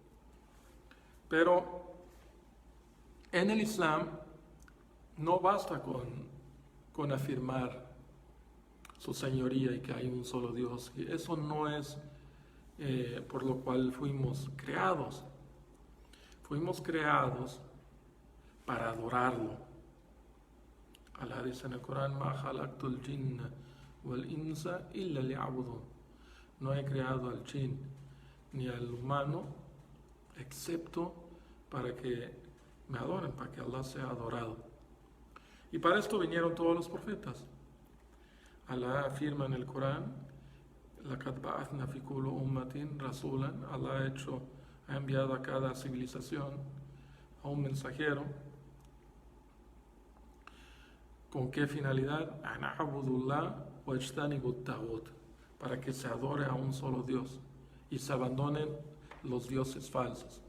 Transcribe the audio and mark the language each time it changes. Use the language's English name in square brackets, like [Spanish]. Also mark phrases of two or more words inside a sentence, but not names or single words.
[Spanish] Pero en el Islam no basta con afirmar su señoría y que hay un solo Dios. Y eso no es por lo cual fuimos creados. Fuimos creados para adorarlo. Allah dice en el Corán: [Arabic] ما خلقت الجن والإنس إلا ليعبدون. [Spanish] No he creado al jinn ni al humano excepto para que me adoren, para que Allah sea adorado. Y para esto vinieron todos los profetas. Allah afirma en el Corán: [Arabic] لقد بعثنا في كل أمة رسولا. [Spanish] Allah ha enviado a cada civilización a un mensajero. ¿Con qué finalidad? Para que se adore a un solo Dios y se abandonen los dioses falsos.